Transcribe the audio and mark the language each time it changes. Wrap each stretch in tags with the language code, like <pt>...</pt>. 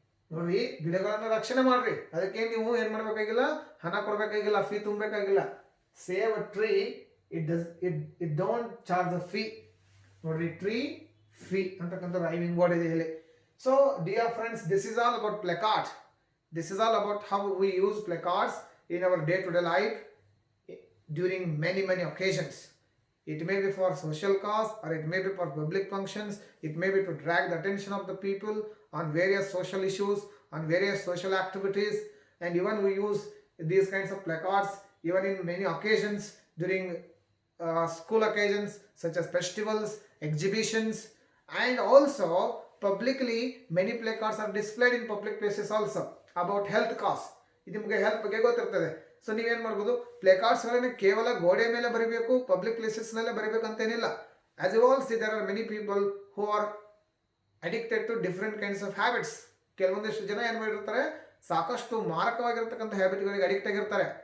<kn>ನೋಡ್ರಿ, ಗಿಡಗಳನ್ನ ರಕ್ಷಣೆ ಮಾಡ್ರಿ, ಅದಕ್ಕೆ ನೀವು ಏನ್ ಮಾಡ್ಬೇಕಾಗಿಲ್ಲ? ಹಣ ಕೊಡ್ಬೇಕಾಗಿಲ್ಲ, fee ತುಂಬಬೇಕಾಗಿಲ್ಲ.</kn> <en>Save a tree, it don't charge a fee.</en> <kn>ನೋಡ್ರಿ, ಟ್ರೀ ಫೀ ಅಂತಕ್ಕಂಥ ರೈಮಿಂಗ್ ವರ್ಡ್ ಇದೆ ಇಲ್ಲಿ.</kn> <en>So dear friends, this is all about placards. This is all about how we use placards in our day-to-day life during many occasions. It may be for social cause, or it may be for public functions. It may be to drag the attention of the people on various social issues, on various social activities. And even we use these kinds of placards even in many occasions during school occasions such as festivals, exhibitions, and also publicly many placards are displayed in public places also about health cause.</en> <kn>ಇದು ನಿಮಗೆ health ಬಗ್ಗೆ ಗೊತ್ತಿರ್ತದೆ. So ನೀವೇನು ಮಾಡ್ಬೋದು, play ಕಾರ್ಡ್ಸ್ಗಳನ್ನ ಕೇವಲ ಗೋಡೆ ಮೇಲೆ ಬರೀಬೇಕು, ಪಬ್ಲಿಕ್ ಪ್ಲೇಸಸ್ನಲ್ಲೇ ಬರೀಬೇಕು ಅಂತೇನಿಲ್ಲ.</kn> <en>As you all see there are many people who are addicted to different kinds of habits.</en> <kn>ಕೆಲವೊಂದಿಷ್ಟು ಜನ ಏನು ಮಾಡಿರ್ತಾರೆ, ಸಾಕಷ್ಟು ಮಾರಕವಾಗಿರ್ತಕ್ಕಂಥ ಹ್ಯಾಬಿಟ್ಗಳಿಗೆ ಅಡಿಕ್ಟ್ ಆಗಿರ್ತಾರೆ.</kn>